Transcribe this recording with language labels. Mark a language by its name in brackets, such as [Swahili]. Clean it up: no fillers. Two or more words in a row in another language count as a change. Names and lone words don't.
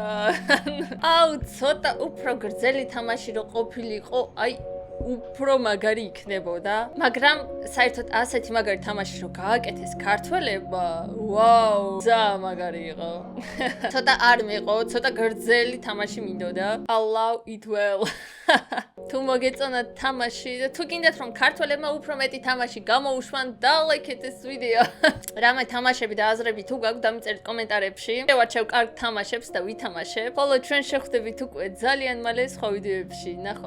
[Georgian] აუ, ცოტა უფრო გრძელი თამაში რო ყოფილიყო, აი უფრო მაგარი იქნებოდა, მაგრამ საერთოდ ასეთი მაგარი თამაში რო გააკეთეს ქართველებმა, ვაუ, ძალიან მაგარი იყო. ცოტა არ მეყო, ცოტა გრძელი თამაში მინდოდა. [English] Allow it well. [Georgian] თუ მოგეწონათ თამაში და თუ გინდათ რომ ქართველებმა უფრო მეტი თამაში გამოუშვან და ლაიქეთ ეს ვიდეო. რამე თამაშები და აზრები თუ გაქვთ დამიწერეთ კომენტარებში. შევარჩევ კარგ თამაშებს და ვითამაშებ. ხოლო ჩვენ შევხვდებით უკვე ძალიან მალე სხვა ვიდეოებში.